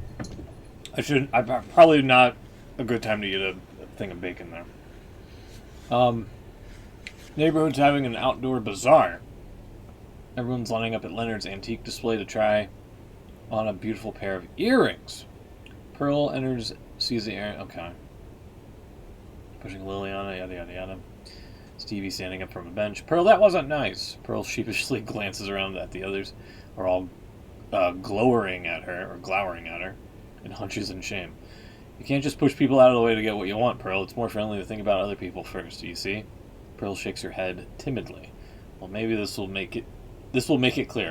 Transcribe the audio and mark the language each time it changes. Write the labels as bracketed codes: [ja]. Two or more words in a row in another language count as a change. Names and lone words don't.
[en] I probably not a good time to get a thing of bacon there. Neighborhood's having an outdoor bazaar. Everyone's lining up at Leonard's antique display to try on a beautiful pair of earrings. Pearl enters, sees the earring. Okay. Pushing Liliana, yada yada yada. Stevie standing up from a bench. Pearl, that wasn't nice. Pearl sheepishly glances around at the others, are all glowering at her, and hunches in shame. You can't just push people out of the way to get what you want, Pearl. It's more friendly to think about other people first, do you see? Pearl shakes her head timidly. Well, maybe this will make it clear.